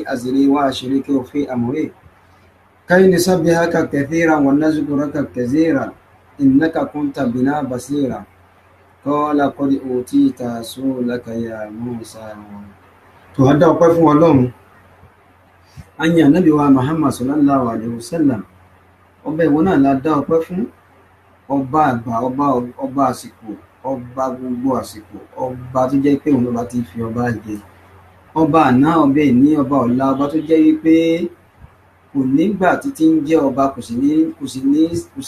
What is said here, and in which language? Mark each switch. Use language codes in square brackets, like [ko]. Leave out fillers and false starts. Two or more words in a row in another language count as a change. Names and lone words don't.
[ar] أزري وأشركه في أمري كي نسبحك كثيرا ونذكرك كثيرا إنك كنت بنا بصيرا قال قد أوتيت سؤلك يا موسى تهدى وقف ولوم أن النبي محمد صلى الله عليه وسلم [yo] ọba ìwọ náà la dá ọpẹ́ fún ọba àgbà ọba àsìkò ọba gbogbo àsìkò ọba tó jẹ́ pé òun lọba ti fi ọba jẹ ọba àná ọba ìní ọba ọ̀la ọba tó jẹ́ wípé kò nígbà títí ń jẹ́ ọba kò sì